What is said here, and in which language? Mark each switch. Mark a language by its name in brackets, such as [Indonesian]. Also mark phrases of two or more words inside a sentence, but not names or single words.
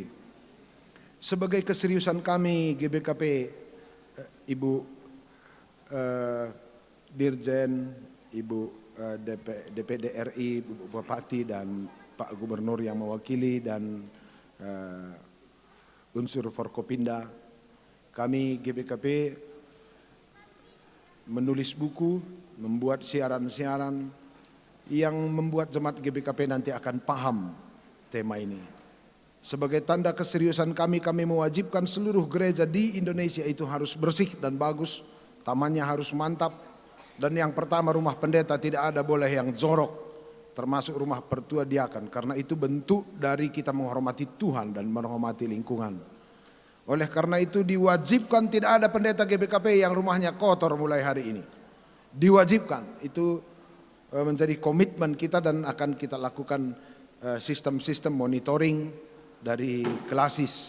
[Indonesian] Sebagai keseriusan kami GBKP, Ibu Dirjen, Ibu DPD RI, Bu Bupati dan Pak Gubernur yang mewakili dan unsur Forkopinda, kami GBKP menulis buku, membuat siaran-siaran yang membuat jemaat GBKP nanti akan paham tema ini. Sebagai tanda keseriusan kami mewajibkan seluruh gereja di Indonesia itu harus bersih dan bagus, tamannya harus mantap, dan yang pertama rumah pendeta tidak ada boleh yang jorok, termasuk rumah pertua diakan, karena itu bentuk dari kita menghormati Tuhan dan menghormati lingkungan. Oleh karena itu diwajibkan tidak ada pendeta GBKP yang rumahnya kotor mulai hari ini. Diwajibkan, itu menjadi komitmen kita dan akan kita lakukan sistem-sistem monitoring dari Klasis.